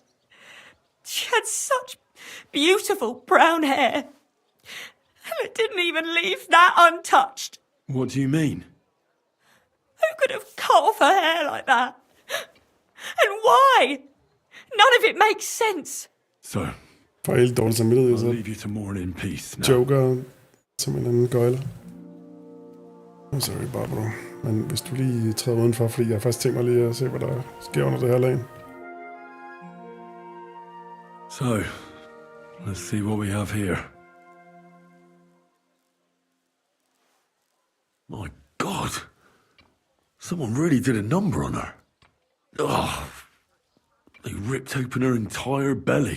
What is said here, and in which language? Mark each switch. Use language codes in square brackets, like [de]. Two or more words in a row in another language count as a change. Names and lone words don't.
[en] She had such beautiful brown hair. And it didn't even leave that untouched. What do you mean? Who could have cut off her hair like that? And why? None of it makes sense. So, [da] For helt dårlig samvittighed. [en] I'll leave you to mourn in peace now. [da] Joker som en anden gøjler. [en] I'm sorry, Barbara. [da] Men hvis du lige træder udenfor, fordi jeg har faktisk tænkt mig lige at se, hvad der sker under det her lag. [en] So, let's see what we have here. My God! Someone really did a number on her. Oh, they ripped open her entire belly.